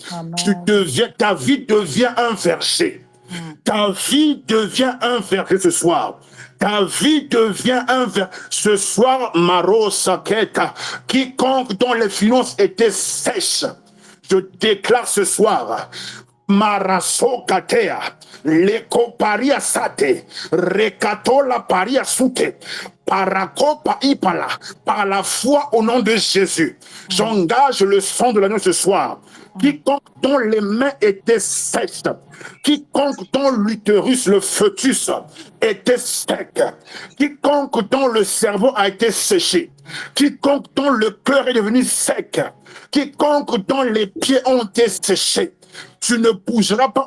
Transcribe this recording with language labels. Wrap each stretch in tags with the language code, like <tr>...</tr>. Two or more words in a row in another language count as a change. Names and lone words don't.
<fr>Ta vie devient un verger. Ta vie devient un verger ce soir. Ta vie devient un verger. Ce soir, Maro Saketa, quiconque dont les finances étaient sèches, je déclare ce soir, Maraso Katea, Leko Paria Sate, Rekato la Paria Sute, Parakopa Ipala, par la foi au nom de Jésus. J'engage le sang de l'agneau ce soir. Quiconque dont les mains étaient sèches, quiconque dont l'utérus, le fœtus était sec, quiconque dont le cerveau a été séché, quiconque dont le cœur est devenu sec, quiconque dont les pieds ont été séchés, tu ne bougeras pas.</fr>